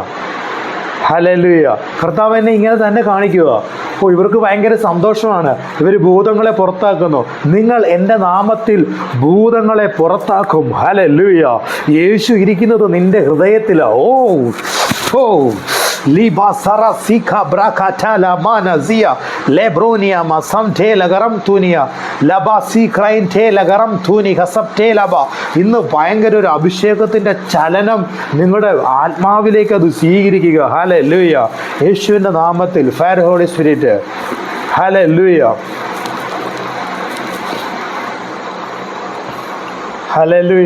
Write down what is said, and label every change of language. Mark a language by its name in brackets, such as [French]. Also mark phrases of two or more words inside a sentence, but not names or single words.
[Malayalam] ഹല്ലേലൂയ. കർത്താവ് എന്നെ ഇങ്ങനെ തന്നെ കാണിക്കുക. ഇവർക്ക് ഭയങ്കര സന്തോഷമാണ്. ഇവർ ഭൂതങ്ങളെ പുറത്താക്കുന്നു. നിങ്ങൾ എൻ്റെ നാമത്തിൽ ഭൂതങ്ങളെ പുറത്താക്കും. ഹല്ലേലൂയ. യേശു ഇരിക്കുന്നത് നിന്റെ ഹൃദയത്തിലാണ്. ഓ Liba Sara Sika Brakatala Manazia Lebronia Masamtela Garam Tunia Laba Sikraintela Garam Tuni Hasaptelaba. ഇന്ന് ഭയങ്കര ഒരു അഭിഷേകത്തിൻ്റെ ചലനം നിങ്ങളുടെ ആത്മാവിലേക്ക് അത് സ്വീകരിക്കുക. ഹല്ലേലൂയ. യേശുവിൻ്റെ നാമത്തിൽ [English] fire holy spirit. [Malayalam] ഹല്ലേലൂയ. ഹല്ലേലൂയ.